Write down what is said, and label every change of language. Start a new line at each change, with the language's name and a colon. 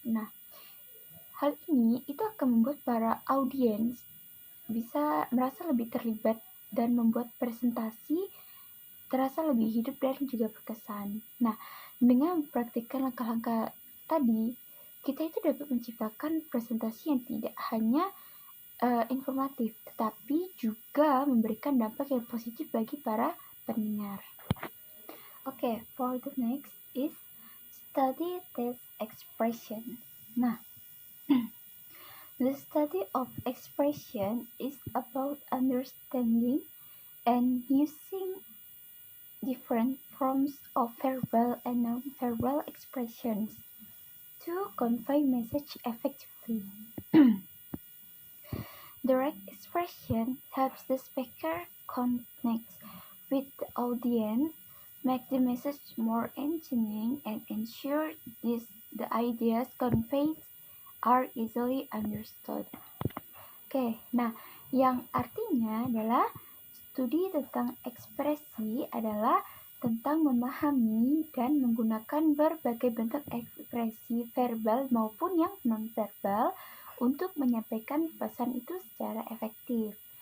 Indonesian: Nah, hal ini itu akan membuat para audiens bisa merasa lebih terlibat dan membuat presentasi terasa lebih hidup dan juga berkesan. Nah, dengan mempraktikkan langkah-langkah tadi, kita itu dapat menciptakan presentasi yang tidak hanya informatif, tetapi juga memberikan dampak yang positif bagi para pendengar.
English: Okay, for the next is study test expression. Nah, the study of expression is about understanding and using different forms of verbal and non-verbal expressions to convey message effectively. Direct expression helps the speaker connect with the audience, make the message more engaging, and ensure the ideas conveyed are easily understood.
Indonesian: Oke, nah yang artinya adalah studi tentang ekspresi adalah tentang memahami dan menggunakan berbagai bentuk ekspresi verbal maupun yang non-verbal untuk menyampaikan pesan itu secara efektif.